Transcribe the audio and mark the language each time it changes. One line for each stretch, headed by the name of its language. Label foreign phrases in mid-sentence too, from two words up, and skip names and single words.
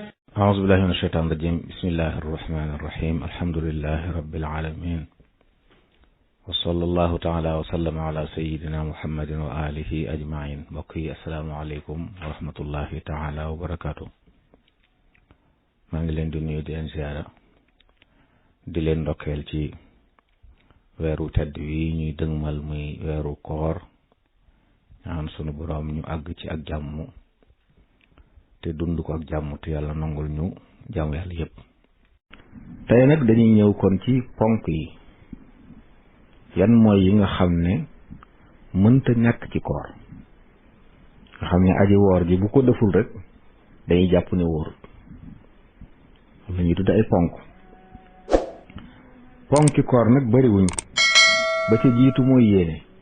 Arabic: أعوذ بالله من الشيطان الرجيم بسم الله الرحمن الرحيم الحمد لله رب العالمين وصلى الله تعالى وسلم على سيدنا محمد وآله أجمعين بقي السلام عليكم ورحمة الله تعالى
Wolof: وبركاته ما ngi leen di nuyu di leen ziara di leen ndokkeel ci weeru tedd wi ñuy dëgmal muy weeru koor ñaan sunu borom ñu àgg ci ak jàmm te dund ko ak jàmm te yàlla nangul ñu jàmm yàlla yépp tey nag dañuy ñëw kon ci ponk yi yan mooy yi nga xam ne mënta ñàkk ci koor nga xam ne aji woor ji bu ko deful rek dañuy jàpp ne wóorul am na ñuy tudd ay ponki koor nag bariwuñ ba ca jiitu mooy yéene